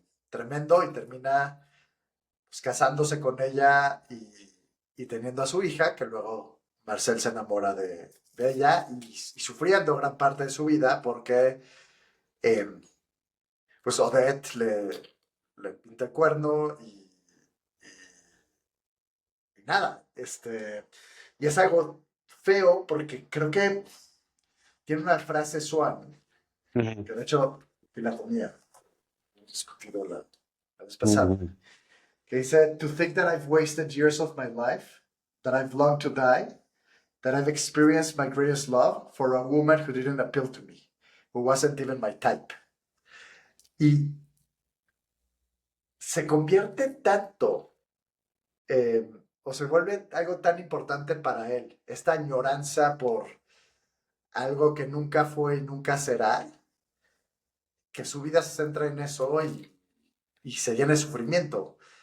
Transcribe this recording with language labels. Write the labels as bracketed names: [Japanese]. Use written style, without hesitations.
[Spanish] tremendo y termina pues, casándose con ella y teniendo a su hija, que luego Marcel se enamora de ella y sufriendo gran parte de su vida porque eh, pues Odette le pinta el cuerno y nada, y es algo feo porque creo que tiene una frase Swan, Ujú. que de hecho la tenía discutido la vez pasada, Ujú. [English] que dice, to think that I've wasted years of my life, that I've longed to die, that I've experienced my greatest love for a woman who didn't appeal to me, who wasn't even my type. [Spanish] Y se convierte tanto, eh, o se vuelve algo tan importante para él, esta añoranza por algo que nunca fue y nunca será, que su vida se centra en eso y se llena de sufrimiento.